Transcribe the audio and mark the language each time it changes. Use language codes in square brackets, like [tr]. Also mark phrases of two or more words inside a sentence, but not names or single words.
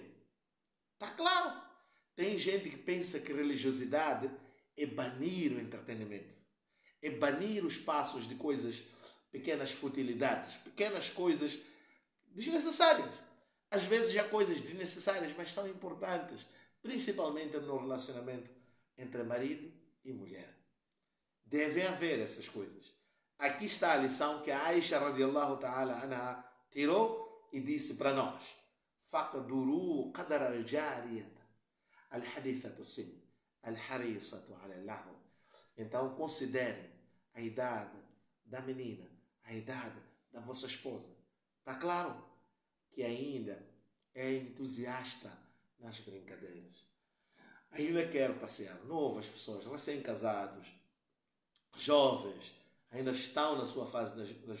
[pt] Está claro? Tem gente que pensa que religiosidade é banir o entretenimento, é banir os passos de coisas, pequenas futilidades, pequenas coisas desnecessárias. Às vezes há coisas desnecessárias, mas são importantes, principalmente no relacionamento entre marido e mulher. Devem haver essas coisas. Aqui está a lição que a Aisha [ar] رضي الله تعالى عنها [pt] tirou e disse para nós: [ar] "فاقدروا قدر الجارية الحديثة سن الحريصة على لهو. [pt] Então considerem a idade da menina, a idade da vossa esposa. Está claro que ainda é entusiasta nas brincadeiras. Ainda quer passear. Novas pessoas, recém-casados, jovens, ainda estão na sua fase das...